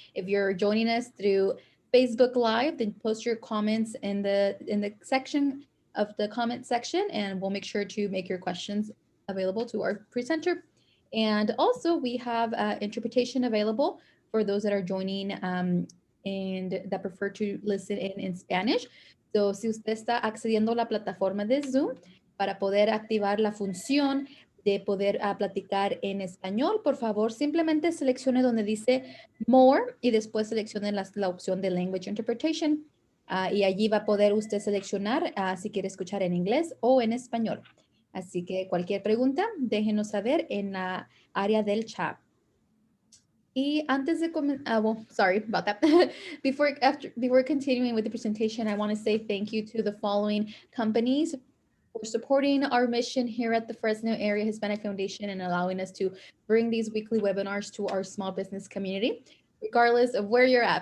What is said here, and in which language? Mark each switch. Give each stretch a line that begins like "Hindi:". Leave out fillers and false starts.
English: If you're joining us through Facebook Live, then post your comments in the section of the comment section, and we'll make sure to make your questions available to our presenter. And also, we have interpretation available for those that are joining and that prefer to listen in Spanish.
Spanish: So, si usted está accediendo a la plataforma de Zoom para poder activar la función de poder platicar en español, por favor, simplemente seleccione donde dice More y después seleccione la opción de Language Interpretation. Y allí va a poder usted seleccionar si quiere escuchar en inglés o en español. Así que cualquier pregunta, déjenos saber en la área del chat. Y antes de
English: well, sorry about that. Before continuing with the presentation, I want to say thank you to the following companies for supporting our mission here at the Fresno Area Hispanic Foundation and allowing us to bring these weekly webinars to our small business community, regardless of where you're at.